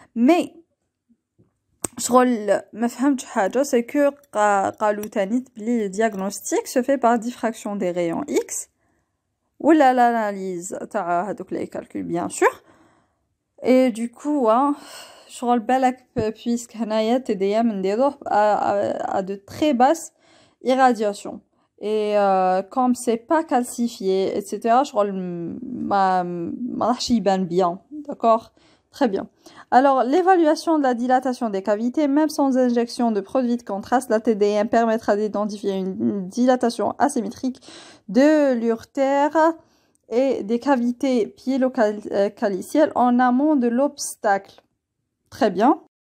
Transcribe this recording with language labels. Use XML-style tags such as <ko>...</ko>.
<fr>Mais</fr> <ar>ما فهمتش حاجه</ar> <fr>c'est que</fr> <ar>قالوا تاني بلي</ar> <fr>le diagnostic se fait par diffraction des rayons X ou l'analyse تاع هذوك les calculs bien sûr. Et du coup</fr> <ar>شغل بالك</ar> <fr>puisque هنايا TDM نديروه à de très basses irradiations et comme c'est pas calcifié etc.</fr> <ar>شغل ما راحش يبان</ar> <fr>bien, d'accord. Très bien. Alors, l'évaluation de la dilatation des cavités, même sans injection de produit de contraste, la TDM permettra d'identifier une dilatation asymétrique de l'urtère et des cavités piélo-calicielles en amont de l'obstacle. Très bien.</fr>